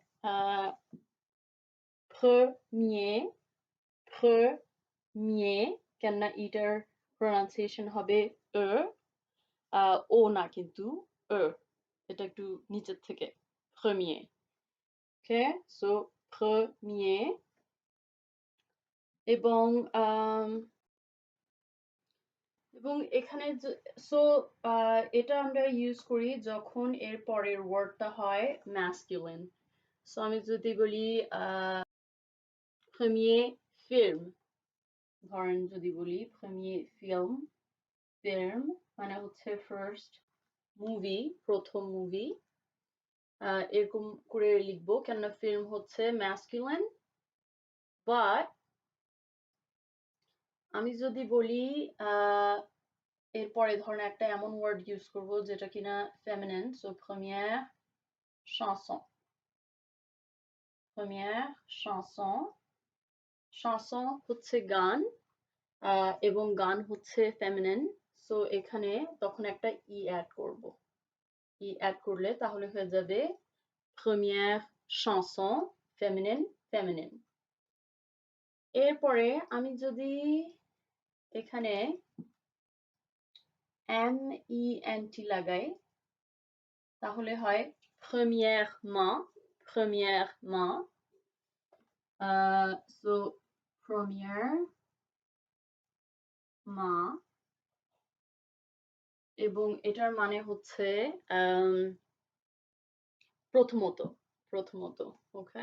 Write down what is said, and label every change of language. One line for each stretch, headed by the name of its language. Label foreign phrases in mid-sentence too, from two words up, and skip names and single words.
French: premier, premier,
Bangla: কেননা এটার প্রনাউন্সিয়েশন হবে ও না কিন্তু এটা একটু নিচের থেকে premier, ওকে, সো premier। এবং এবং এখানে সো এটা আমরা ইউজ করি যখন এর পরের ওয়ার্ডটা হয় ম্যাসকুলিন। সো আমি যদি বলি
French: premier film,
Bangla: ধরেন যদি বলি
French: premier film,
Bangla: film মানে হচ্ছে
English: first movie,
Bangla: প্রথম মুভি, এরকম করে লিখবো কেননা ফিল্ম হচ্ছে ম্যাসকুলিন। বাট আমি যদি বলি এরপরে ধরেন একটা এমন
English: word use
Bangla: করব যেটা কিনা ফেমিনিন, সো
French: première chanson, première chanson,
Bangla: chanson হচ্ছে গান, এবং গান হচ্ছে ফেমিনিন, সো এখানে তখন একটা ই অ্যাড করব, ই অ্যাড করলে তাহলে হয়ে যাবে
French: première chanson féminine, féminine।
Bangla: এরপরে আমি যদি এখানে ment লাগাই তাহলে হয়
French: premièrement, premièrement,
Bangla: সো premièrement, এবং এটার মানে হচ্ছে প্রথমত, প্রথমত, ওকে।